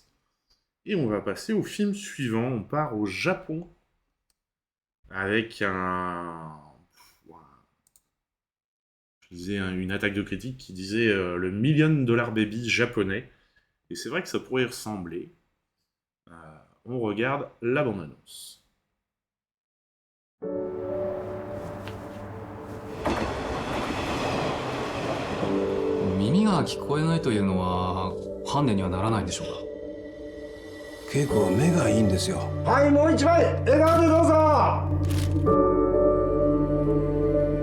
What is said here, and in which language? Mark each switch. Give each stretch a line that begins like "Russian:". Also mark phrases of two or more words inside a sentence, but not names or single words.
French: Et on va passer au film suivant. On part au Japon avec une attaque de critique qui disait le $1 million baby japonais. Et c'est vrai que ça pourrait y ressembler. On regarde la bande-annonce.
Japanese: 耳が聞こえないというのはハンデにはならないんでしょうか。稽古は目がいいんですよ。はい、もう一枚笑顔でどうぞ。